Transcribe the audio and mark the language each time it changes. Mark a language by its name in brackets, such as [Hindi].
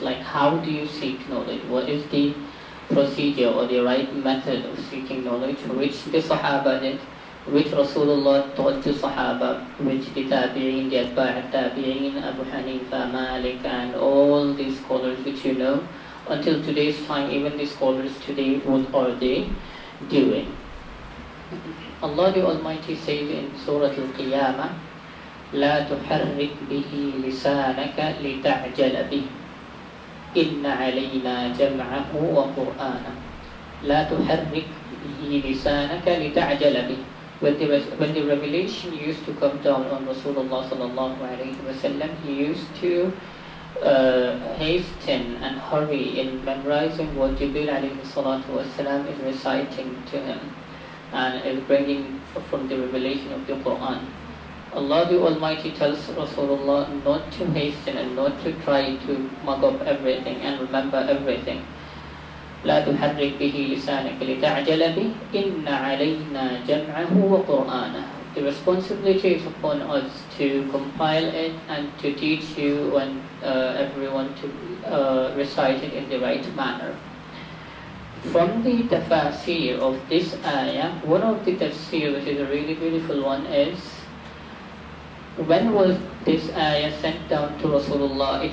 [English] Like, how do you seek knowledge? What is the procedure or the right method of seeking knowledge, which the Sahaba did, which Rasulullah taught the Sahaba, which the Tabi'in, the Atba' Tabi'in, Abu Hanifa, Malik, and all these scholars which you know, until today's time, even the scholars today, what are they doing? Allah the Almighty says in Surah Al-Qiyamah, [Arabic] لا تحرك به لسانك لتعجل به إن علينا جمعه وقرآنه لا تحرك به لسانك لتعجل به. [English] When the revelation used to come down on Rasulullah sallallahu alaihi wasallam, he used to hasten and hurry in memorizing what Jibreel alayhi salatu wasalam is reciting to him and is bringing from the revelation of the Quran. Allah the Almighty tells Rasulullah not to hasten and not to try to mug up everything and remember everything. [Arabic] لا تحرك به لسانك لتعجل به إن علينا جمعه وقرآنه. [English] The responsibility is upon us to compile it and to teach you and everyone to recite it in the right manner. From the tafsir of this ayah, one of the tafsir which is a really beautiful one is, when was this ayah sent down to Rasulullah?